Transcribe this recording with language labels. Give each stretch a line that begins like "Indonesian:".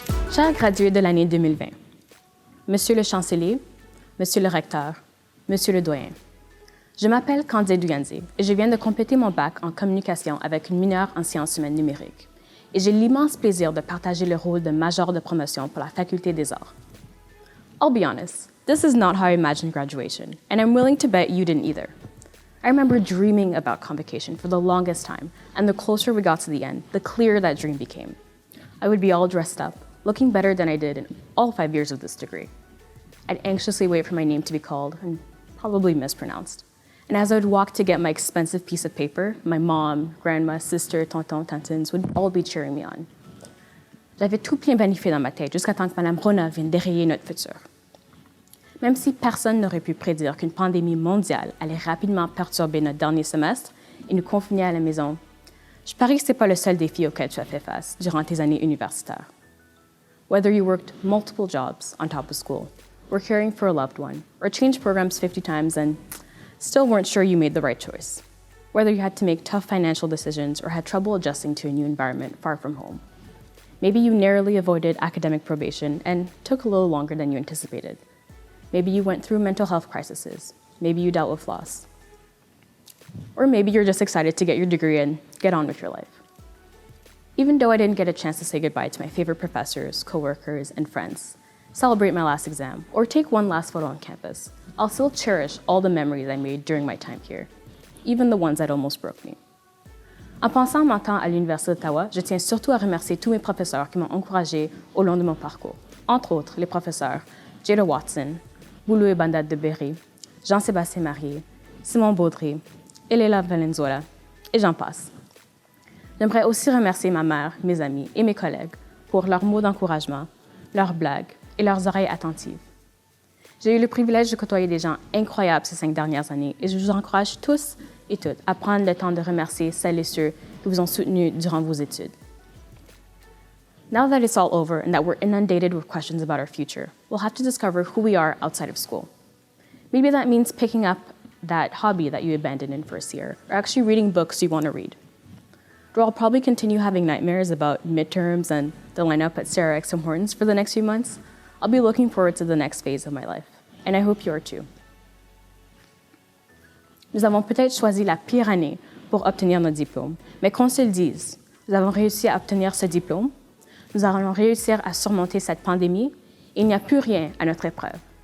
French: Chers gradués de l'année 2020, Monsieur le chancelier, Monsieur le recteur, Monsieur le doyen, je m'appelle Candide Duganze et je viens de compléter mon bac en communication avec une mineure en sciences humaines numériques. Et j'ai l'immense plaisir de partager le rôle de major de promotion pour la Faculté des Arts.
English: I'll be honest, this is not how I imagined graduation, and I'm willing to bet you didn't either. I remember dreaming about Convocation for the longest time, and the closer we got to the end, the clearer that dream became. I would be all dressed up, looking better than I did in all 5 years of this degree. I'd anxiously wait for my name to be called, and probably mispronounced. And as I would walk to get my expensive piece of paper, my mom, grandma, sister, tonton, tantines would all be cheering me on.
French: J'avais tout bien planifié dans ma tête jusqu'à temps que Mme Rona vienne dérayer notre futur. Même si personne n'aurait pu prédire qu'une pandémie mondiale allait rapidement perturber notre dernier semestre et nous confiner à la maison, je parie que ce n'est pas le seul défi auquel tu as fait face durant tes années universitaires.
English: Whether you worked multiple jobs on top of school, or caring for a loved one, or changed programs 50 times and still weren't sure you made the right choice. Whether you had to make tough financial decisions or had trouble adjusting to a new environment far from home. Maybe you narrowly avoided academic probation and took a little longer than you anticipated. Maybe you went through mental health crises. Maybe you dealt with loss. Or maybe you're just excited to get your degree and get on with your life. Even though I didn't get a chance to say goodbye to my favorite professors, coworkers, and friends, celebrate my last exam, or take one last photo on campus, I'll still cherish all the memories I made during my time here, even the ones that almost broke me.
French: En pensant mon temps à l'Université d'Ottawa, je tiens surtout à remercier tous mes professeurs qui m'ont encouragé au long de mon parcours. Entre autres, les professeurs Jada Watson, Boulou et Bandat de Berry, Jean-Sébastien Marié, Simon Baudry, Elela Valenzuela, et j'en passe. J'aimerais aussi remercier ma mère, mes amis et mes collègues pour leurs mots d'encouragement, leurs blagues et leurs oreilles attentives. J'ai eu le privilège de côtoyer des gens incroyables ces 5 dernières années et je vous encourage tous et toutes à prendre le temps de remercier celles et ceux qui vous ont soutenus durant vos études.
English: Now that it's all over and that we're inundated with questions about our future, we'll have to discover who we are outside of school. Maybe that means picking up that hobby that you abandoned in first year, or actually reading books you want to read. Though I'll probably continue having nightmares about midterms and the lineup at Sarah X. Tim Hortons for the next few months, I'll be looking forward to the next phase of my life, and I hope you are too.
French: Nous avons peut-être choisi la pire année pour obtenir notre diplôme, mais qu'on se le dise, nous avons réussi à obtenir ce diplôme, nous allons réussir à surmonter cette pandémie, et il n'y a plus rien à notre épreuve.